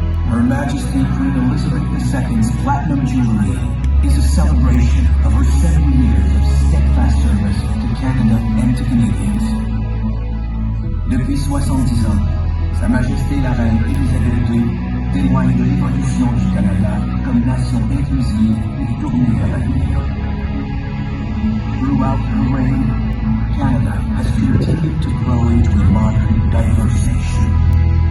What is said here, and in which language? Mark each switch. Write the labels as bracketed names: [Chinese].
[English] Her Majesty Queen Elizabeth II's Platinum Jubilee is a celebration of her 70 years of steadfast service to Canada and to Canadians. [French] Depuis 70 ans, Sa Majesté la Reine Elisabeth II témoigne de l'évolution du Canada comme nation inclusive et tournée vers l'avenir. [English] Throughout her reign, Canada has continued to grow into a modern, diverse nation.